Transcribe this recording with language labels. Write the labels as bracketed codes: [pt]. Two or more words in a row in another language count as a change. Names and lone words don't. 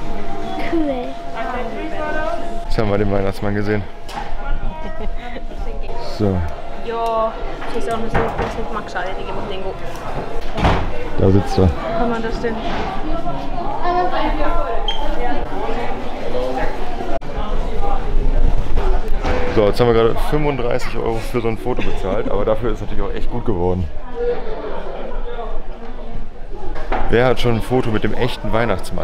[de] Cool. Jetzt haben wir den Weihnachtsmann gesehen. So. [fi] Joo, siis on se, että se maksaa tietenkin, mutta niinku... [de] Da sitzt er. Kann man das denn? So, jetzt haben wir gerade 35 € für so ein Foto bezahlt, aber dafür ist es natürlich auch echt gut geworden. Wer hat schon ein Foto mit dem echten Weihnachtsmann?